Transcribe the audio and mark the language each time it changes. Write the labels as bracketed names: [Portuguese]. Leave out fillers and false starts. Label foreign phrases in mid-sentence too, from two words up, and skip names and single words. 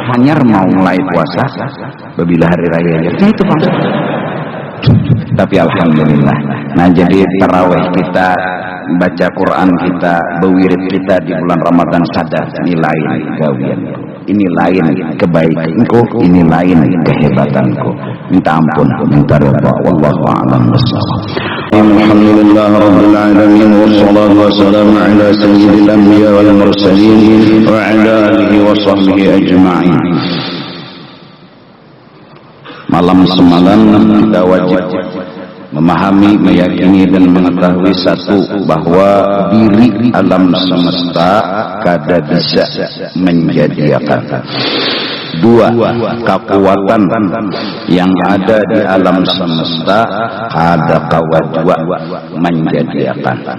[Banjar] hanyar mau mulai puasa bila hari raya aja itu kan tapi alhamdulillah nah jadi tarawih kita baca Quran kita berwirid kita di bulan Ramadan sadar ini lain gawian ini lain kebaikanku ini lain kehebatanku minta ampun minta ridha [Arabic] والله أعلم بالصواب الحمد لله رب العالمين والصلاة والسلام على سيد الأنبياء والمرسلين وعلى آله وصحبه أجمعين. [Banjar] Malam semalam kita wajib memahami, meyakini dan mengetahui satu bahwa diri alam semesta kada bisa menjadikan. 2 kekuatan yang ada di alam semesta kada kawa dua menjadikan.